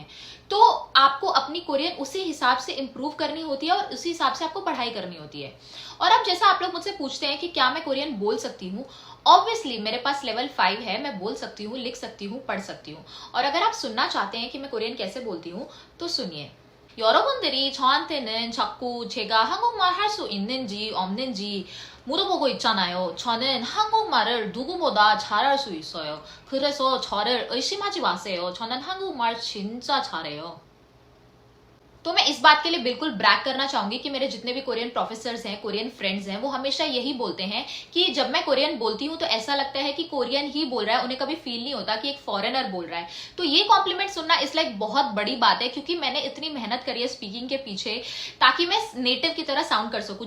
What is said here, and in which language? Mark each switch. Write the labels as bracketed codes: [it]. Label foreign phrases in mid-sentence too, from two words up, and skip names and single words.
[hi] तो आपको अपनी कोरियन उसी हिसाब से इंप्रूव करनी होती है और उसी हिसाब से आपको पढ़ाई करनी होती है। और अब जैसा आप लोग मुझसे पूछते हैं कि क्या मैं कोरियन बोल सकती हूँ, ऑब्वियसली मेरे पास लेवल 5 है, मैं बोल सकती हूँ, लिख सकती हूँ, पढ़ सकती हूँ। और अगर आप सुनना चाहते हैं कि मैं कोरियन कैसे बोलती हूँ तो सुनिए। [ko] 여러분들이 저한테는 자꾸 제가 한국말 할 수 있는지 없는지 물어보고 있잖아요. 저는 한국말을 누구보다 잘할 수 있어요. 그래서 저를 의심하지 마세요. 저는 한국말 진짜 잘해요. [hi] तो मैं इस बात के लिए बिल्कुल ब्रैग करना चाहूंगी कि मेरे जितने भी कोरियन प्रोफेसर्स हैं, कोरियन फ्रेंड्स हैं, वो हमेशा यही बोलते हैं कि जब मैं कोरियन बोलती हूँ तो ऐसा लगता है कि कोरियन ही बोल रहा है, उन्हें कभी फील नहीं होता कि एक फॉरेनर बोल रहा है। तो ये कॉम्प्लीमेंट सुनना [en] is like [hi] बहुत बड़ी बात है, क्योंकि मैंने इतनी मेहनत करी है स्पीकिंग के पीछे ताकि मैं नेटिव की तरह साउंड कर सकूं।